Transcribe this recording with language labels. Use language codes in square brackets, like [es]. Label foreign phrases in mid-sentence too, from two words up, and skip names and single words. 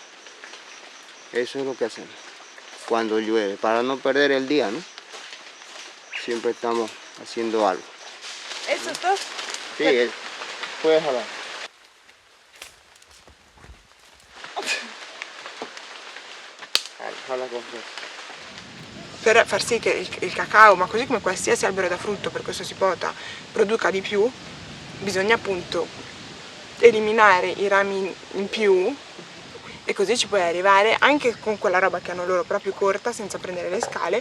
[es] Eso es lo que hacemos cuando llueve, para no perder el día, ¿no? Siempre estamos haciendo algo. ¿Eso es todo? Sí, puedes jalar. Jala con fuerza. [it] Per far sì che il cacao, ma così come qualsiasi albero da frutto, per questo si pota, produca di più, bisogna appunto eliminare i rami in più e così ci puoi arrivare anche con quella roba che hanno loro proprio corta, senza prendere le scale.